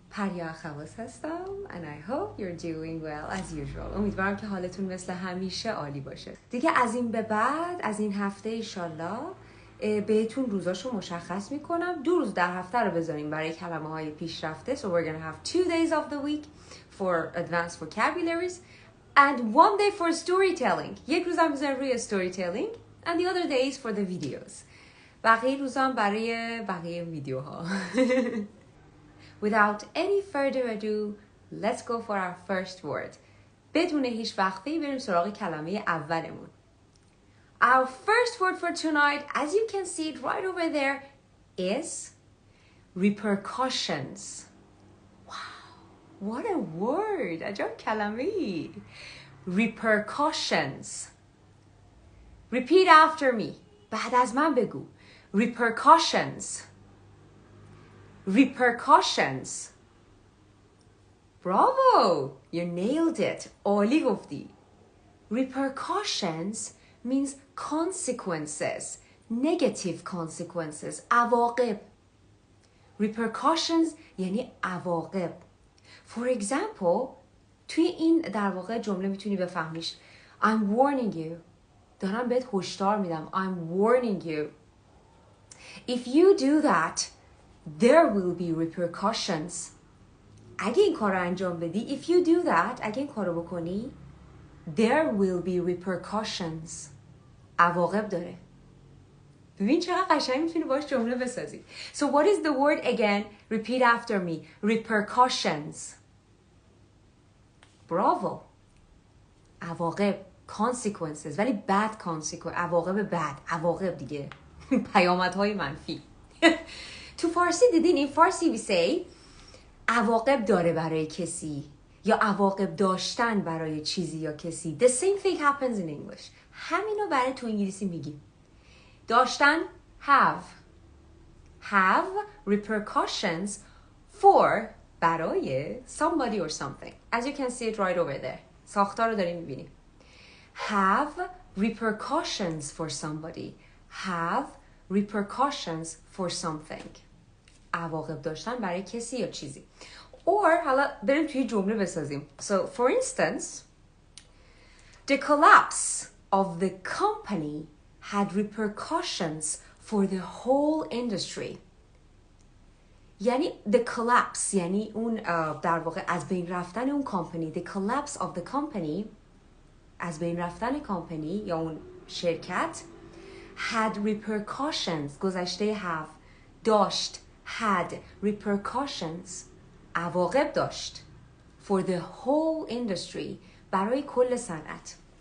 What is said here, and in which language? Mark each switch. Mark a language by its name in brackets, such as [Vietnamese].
[Persian] پریا خواص هستم [English] and I hope you're doing well as usual. [Persian] امیدوارم که حالتون مثل همیشه عالی باشه. دیگه از این به بعد از این هفته ایشالله بهتون روزاشو مشخص میکنم. 2 روز در هفته رو بذاریم برای کلمه های پیشرفته. [English] So we're gonna have 2 days of the week for advanced vocabularies and 1 day for storytelling. [Persian] یک روز هم بذاریم روی [English] storytelling and the other days for the videos. [Persian] بقیه روزام برای بقیه ویدیوها. [English] Without any further ado, let's go for our first word. [Persian] بدون هیچ وقفه‌ای بریم سراغ کلمه اولمون. [English] Our first word for tonight, as you can see it right over there, is repercussions. Wow, what a word! [Persian] عجب کلمه‌ای. [English] Repercussions. Repeat after me. [Persian] بعد از من بگو. [English] Repercussions. Repercussions. Bravo! You nailed it. [Persian] عالی گفتی. [English] Repercussions means consequences. Negative consequences. عواقب. [Persian] Repercussions یعنی عواقب. [English] For example, [Persian] توی این در واقع جمله میتونی بفهمیش. [English] I'm warning you. [Persian] دارم بهت هشدار میدم. [English] I'm warning you. If you do that, there will be repercussions. [Persian] اگه این کار رو انجام بدی, [English] if you do that, [Persian] اگه این کار رو بکنی, [English] there will be repercussions. [Persian] عواقب داره. ببین چقدر قشنگ میتونی باش جمله بسازی. [English] So what is the word again? Repeat after me. Repercussions. Bravo. عواقب. Consequences. ولی bad consequences. [Persian] عواقب bad. عواقب دیگه. پیامدهای منفی. تو فارسی دیدین این فارسی [English] we say [Persian] عواقب داره برای کسی یا عواقب داشتن برای چیزی یا کسی. [English] The same thing happens in English. [Persian] همینو برای تو انگلیسی میگیم. [English] داشتن have. Have repercussions for برای somebody or something. As you can see it right over there. [Persian] ساختار رو داریم میبینیم. [English] Have repercussions for somebody. Have repercussions for something. [Persian] عواقب داشتن برای کسی یا چیزی. Or حالا بریم توی جمله بسازیم. [English] So for instance, the collapse of the company had repercussions for the whole industry. [Persian] یعنی [English] the collapse [Persian] یعنی اون در واقع از بین رفتن اون کمپانی. [English] The collapse of the company [Persian] از بین رفتن کمپانی یا اون شرکت [English] had repercussions [Persian] گذشته [English] have داشت had repercussions [Persian] عواقب داشت [English] for the whole industry [Persian] برای کل صنعت.